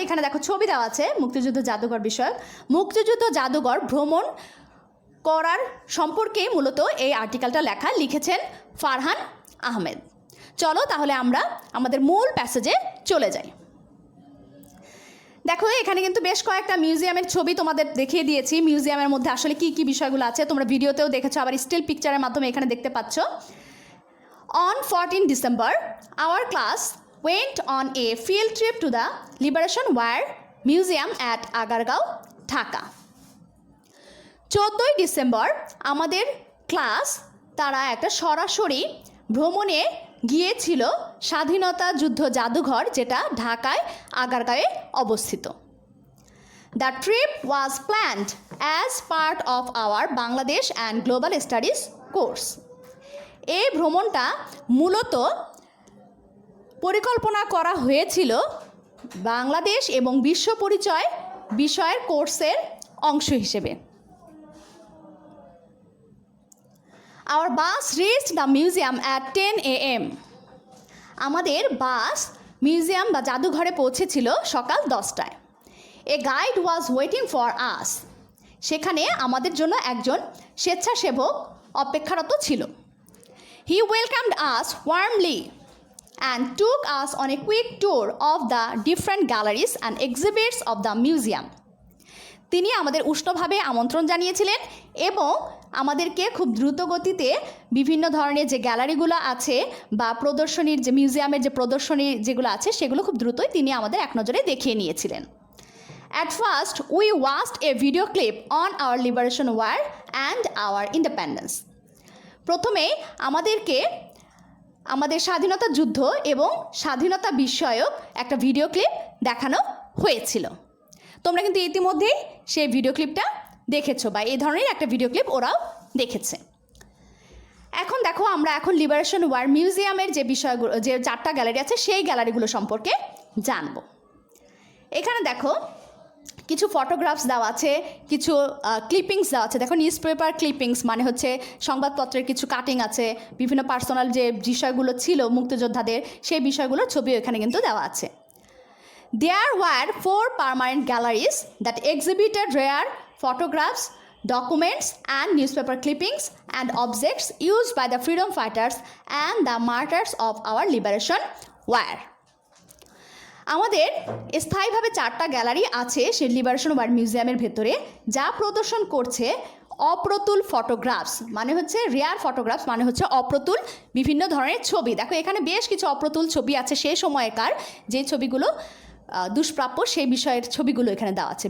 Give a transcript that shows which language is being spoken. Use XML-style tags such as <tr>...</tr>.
<bn>এখানে দেখো ছবি দেওয়া আছে মুক্তিযুদ্ধ জাদুঘর বিষয়ক। মুক্তিযুদ্ধ জাদুঘর ভ্রমণ করার সম্পর্কে মূলত এই আর্টিকেলটা লিখেছেন ফারহান আহমেদ। চলো তাহলে আমরা আমাদের মূল প্যাসেজে চলে যাই। দেখো, এখানে কিন্তু বেশ কয়েকটা মিউজিয়ামের ছবি তোমাদের দেখিয়ে দিয়েছি। মিউজিয়ামের মধ্যে আসলে কি কি বিষয়গুলো আছে তোমরা ভিডিওতেও দেখেছো, আবার স্টিল পিকচারের মাধ্যমে এখানে দেখতে পাচ্ছ।</bn> <en>On 14 December, our class went on a field trip to the Liberation War Museum at Agargaon, Dhaka.</en> <bn>14 December আমাদের ক্লাস তারা একটা সরাসরি ভ্রমণে গিয়েছিল স্বাধীনতা যুদ্ধ জাদুঘর, যেটা ঢাকায় আগারগাঁয়ে অবস্থিত।</bn> <en>The trip was planned as part of our Bangladesh and global studies course.</en> <bn>এই ভ্রমণটা মূলত পরিকল্পনা করা হয়েছিল বাংলাদেশ এবং বিশ্ব পরিচয় বিষয়ের কোর্সের অংশ হিসেবে।</bn> <en>Our bus reached the museum at 10 a.m.</en> <bn>আমাদের বাস মিউজিয়াম বা জাদুঘরে পৌঁছেছিল সকাল 10টায়।</bn> <en>A guide was waiting for us.</en> <bn>সেখানে আমাদের জন্য একজন স্বেচ্ছাসেবক অপেক্ষারত ছিল।</bn> <en>He welcomed us warmly and took us on a quick tour of the different galleries and exhibits of the museum.</en> <bn>তিনি আমাদের উষ্ণভাবে আমন্ত্রণ জানিয়েছিলেন এবং আমাদেরকে খুব দ্রুত গতিতে বিভিন্ন ধরনের যে গ্যালারিগুলো আছে বা প্রদর্শনীর যে মিউজিয়ামের যে প্রদর্শনী যেগুলো আছে সেগুলো খুব দ্রুতই তিনি আমাদের এক নজরে দেখিয়ে নিয়েছিলেন।</bn> <en>At first, we watched a video clip on our liberation war and our independence.</en> <bn>প্রথমে আমাদেরকে আমাদের স্বাধীনতা যুদ্ধ এবং স্বাধীনতা বিষয়ক একটা ভিডিও ক্লিপ দেখানো হয়েছিল। তোমরা কিন্তু ইতিমধ্যেই সেই ভিডিও ক্লিপটা দেখেছো বা এই ধরনের একটা ভিডিও ক্লিপ ওরাও দেখেছে। এখন দেখো আমরা এখন লিবারেশন ওয়ার মিউজিয়ামের যে বিষয়গুলো যে 4টা গ্যালারি আছে সেই গ্যালারিগুলো সম্পর্কে জানবো। এখানে দেখো কিছু ফটোগ্রাফস দেওয়া আছে, কিছু ক্লিপিংস দেওয়া আছে। দেখো নিউজ পেপার ক্লিপিংস মানে হচ্ছে সংবাদপত্রের কিছু কাটিং আছে, বিভিন্ন পার্সোনাল যে বিষয়গুলো ছিল মুক্তিযোদ্ধাদের সেই বিষয়গুলোর ছবিও এখানে কিন্তু দেওয়া আছে।</bn> <en>There were 4 permanent galleries that exhibited rare photographs, documents and newspaper clippings and objects used by the freedom fighters and the martyrs of our liberation war.</en> <bn>আমাদের স্থায়ীভাবে 4টা গ্যালারি আছে সেই লিবারেশন ওয়ার মিউজিয়ামের ভেতরে, যা প্রদর্শন করছে অপ্রতুল ফটোগ্রাফস মানে হচ্ছে রেয়ার ফটোগ্রাফস মানে হচ্ছে অপ্রতুল বিভিন্ন ধরনের ছবি। দেখো এখানে বেশ কিছু অপ্রতুল ছবি আছে সেই সময়কার যে ছবিগুলো দুষ্প্রাপ্য সেই বিষয়ের ছবিগুলো এখানে দেওয়া আছে।</bn>